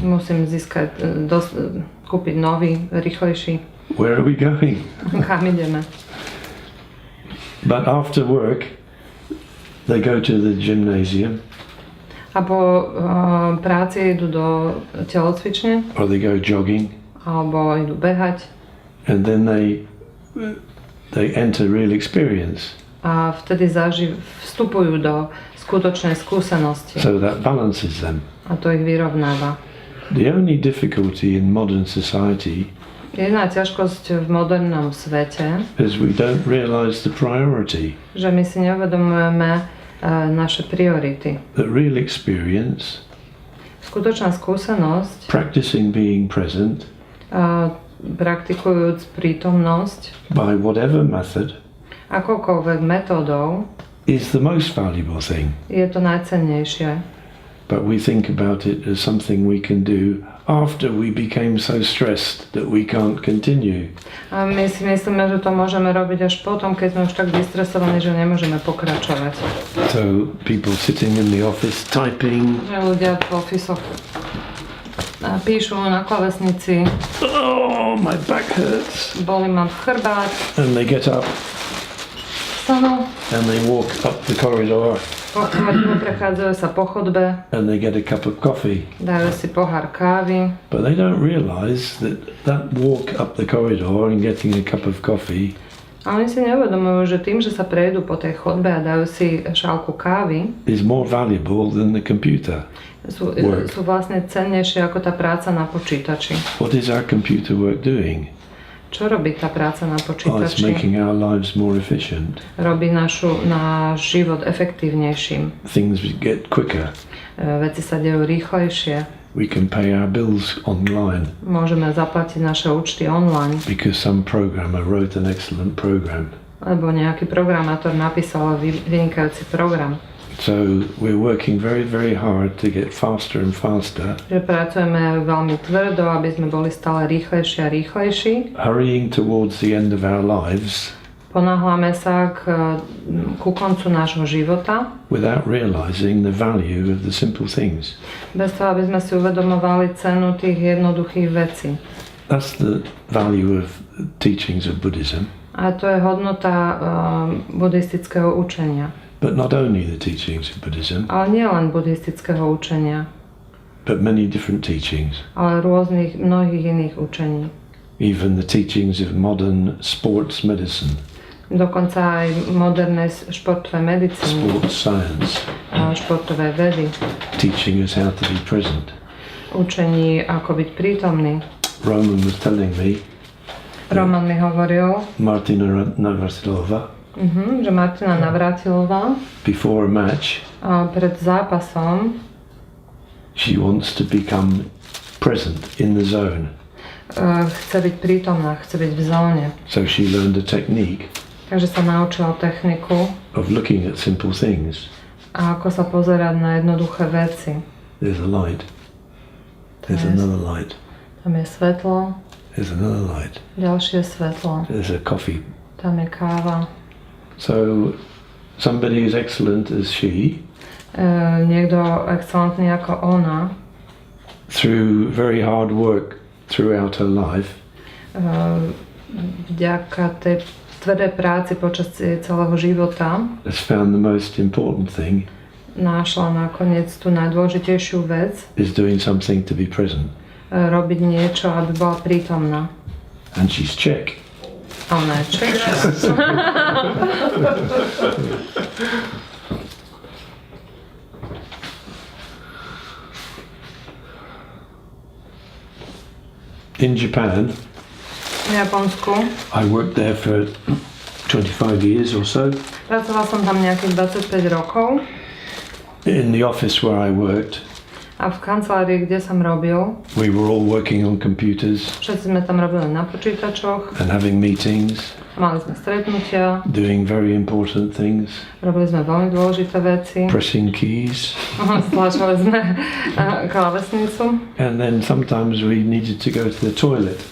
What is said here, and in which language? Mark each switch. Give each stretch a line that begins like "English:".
Slovak: Musím získať, kúpiť nový, rýchlejší.
English: Where are we going?
Slovak: Kam ideme?
English: But after work, they go to the gymnasium.
Slovak: A po práci idú do telocvične.
English: Or they go jogging.
Slovak: Alebo idú behať.
English: And then they enter real experience.
Slovak: A vtedy vstupujú do skutočnej skúsenosti.
English: So that balances them.
Slovak: A to ich vyrovnáva.
English: The only difficulty in modern society
Slovak: Jedna ťažkosť v modernom svete,
English: is we don't realize the priority.
Slovak: Že my si neuvedomujeme naše priority.
English: That real experience,
Slovak: skutočná skúsenosť,
English: practicing being present,
Slovak: praktikujúc prítomnosť,
English: by whatever method,
Slovak: akoukoľvek metódou,
English: is the most valuable thing.
Slovak: Je to najcennejšie.
English: But we think about it as something we can do after we became so stressed that we can't continue.
Slovak: A my si myslíme, že to môžeme robiť až potom, keď sme už tak vystresovaní, že nemôžeme pokračovať.
English: So people sitting in the office typing.
Slovak: Že ľudia v ofisoch píšu na klávesnici.
English: Oh, my back hurts.
Slovak: Bolí ma chrbát.
English: And they get up.
Slovak: Vstanú.
English: And they walk up the corridor.
Slovak: Prechádzajú sa po chodbe.
English: And they get a cup of coffee.
Slovak: Dajú si pohár kávy.
English: But they don't realize that walk up the corridor and getting a cup of coffee.
Slovak: A oni si neuvedomujú, že tým, že sa prejdú po tej chodbe a dajú si šálku kávy,
English: is more valuable than the computer.
Slovak: Sú vlastne cennejšie ako tá práca na počítači.
English: What is our computer work doing?
Slovak: Čo robí tá práca na počítači?
English: It's making our lives more efficient.
Slovak: Robí náš život efektívnejším.
English: Things get quicker.
Slovak: Veci sa dejú rýchlejšie.
English: We can pay our bills online.
Slovak: Môžeme zaplatiť naše účty online.
English: Because some programmer wrote an excellent program.
Slovak: Lebo nejaký programátor napísal vynikajúci program.
English: So we're working very, very hard to get faster and faster.
Slovak: Že pracujeme veľmi tvrdo, aby sme boli stále rýchlejší a rýchlejší.
English: Hurrying towards the end of our lives.
Slovak: Ponáhľame sa ku koncu nášho života.
English: Without realizing the value of the simple things.
Slovak: Bez toho, aby sme si uvedomovali cenu tých jednoduchých vecí.
English: That's the value of teachings of Buddhism.
Slovak: A to je hodnota buddhistického učenia.
English: But not only the teachings of Buddhism.
Slovak: Ale nie len buddhistického učenia.
English: But many different teachings.
Slovak: Ale mnohých iných učení.
English: Even the teachings of modern sports medicine.
Slovak: Dokonca aj modernej športovej medicíny.
English: Sports science.
Slovak: Športové vedy.
English: Teaching us how to be present.
Slovak: Učení, ako byť prítomný.
English: Roman was telling me.
Slovak: Roman mi hovoril.
English: Martina Navratilova.
Slovak: Že Martina Navratilova.
English: Before a match.
Slovak: Pred zápasom.
English: She wants to become present in the zone.
Slovak: Chce byť prítomná, chce byť v zóne.
English: So she learned a technique.
Slovak: Takže sa naučila techniku.
English: Of looking at simple things.
Slovak: A ako sa pozerať na jednoduché veci.
English: There's a light. There's another light.
Slovak: Tam je svetlo.
English: There's another light.
Slovak: Ďalšie svetlo.
English: There's a coffee.
Slovak: Tam je káva.
English: So somebody as excellent as she.
Slovak: niekto excelentný ako ona,
English: through very hard work throughout her life,
Slovak: vďaka tej tvrdej práci počas celého života,
English: has found the most important thing
Slovak: našla nakoniec tú najdôležitejšiu vec,
English: is doing something to be present.
Slovak: Robiť niečo, aby bola prítomná.
English: And she's Czech.
Slovak: A ona je Češka.
English: In Japan,
Slovak: V Japonsku.
English: I worked there for 25 years or so.
Slovak: Pracoval som tam nejakých 25 rokov.
English: In the office where I worked,
Slovak: A v kancelárii, kde som robil,
English: we were all working on computers
Slovak: všetci sme tam robili na počítačoch,
English: and having meetings,
Slovak: mali sme stretnutia,
English: doing very important things,
Slovak: robili sme veľmi dôležité veci,
English: pressing keys,
Slovak: stlačali sme klávesnicu
English: and then sometimes we needed to go to the toilet.